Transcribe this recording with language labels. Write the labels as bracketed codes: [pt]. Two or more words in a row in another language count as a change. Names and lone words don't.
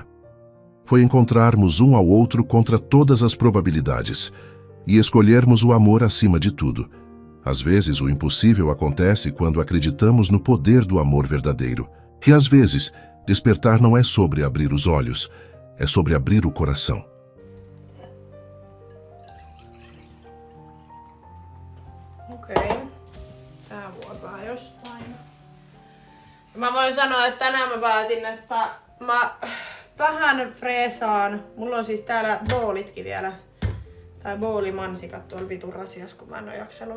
[pt] Foi encontrarmos um ao outro contra todas as probabilidades e escolhermos o amor acima de tudo. Às vezes, o impossível acontece quando acreditamos no poder do amor verdadeiro. E às vezes, despertar não é sobre abrir os olhos, é sobre abrir o coração. [fi] Okei. Tää vuotaa jostain. Mä voin sanoa, että tänään mä päätin, että mä vähän freesaan. Mulla on siis täällä boolitkin vielä. Tai boolimansikat tuolla vitun rasias, kun mä en oo jaksanut.